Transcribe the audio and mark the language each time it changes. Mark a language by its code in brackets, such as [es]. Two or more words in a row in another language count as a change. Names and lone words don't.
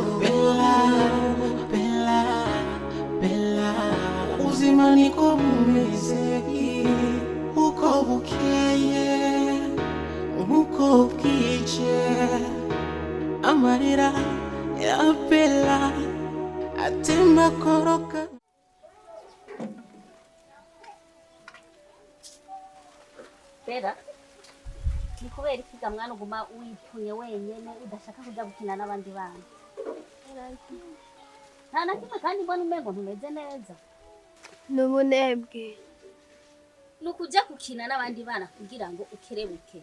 [rw] Bella, Bella, Bella, ubuzima niko bumeze, uko bukeye uko bwije. Amarira ya Bella atemba koroka. Bella, ni kubera ikiga mwana uguma witunye wenyene udashaka kuja gukina n'abandi bana? Nta na kimwe kandi mbona umengo ntumeze neza. N'ubunebwe. Nukuja gukina n'abandi bana kugira ngo ukerebuke.